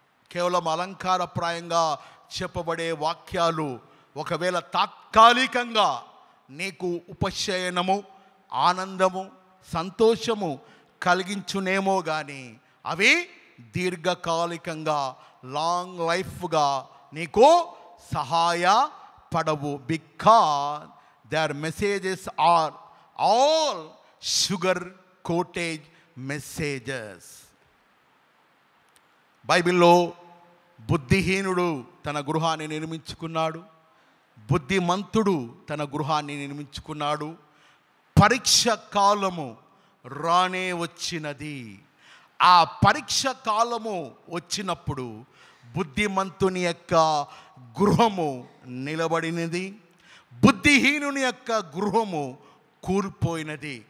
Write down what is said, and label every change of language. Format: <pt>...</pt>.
<te>కేవలం అలంకారప్రాయంగా చెప్పబడే వాక్యాలు ఒకవేళ తాత్కాలికంగా నీకు ఉపశయనము, ఆనందము, సంతోషము కలిగించునేమో కానీ అవి దీర్ఘకాలికంగా లాంగ్ లైఫ్గా నీకు సహాయపడవు.</te> <en>Because their messages are all sugar coated messages.</en> <te>బైబిల్లో బుద్ధిహీనుడు తన గృహాన్ని నిర్మించుకున్నాడు, బుద్ధిమంతుడు తన గృహాన్ని నిర్మించుకున్నాడు. పరీక్ష కాలము రానే వచ్చినది. ఆ పరీక్ష కాలము వచ్చినప్పుడు బుద్ధిమంతుని యొక్క గృహము నిలబడినది, బుద్ధిహీనుని యొక్క గృహము కూలిపోయినది.</te>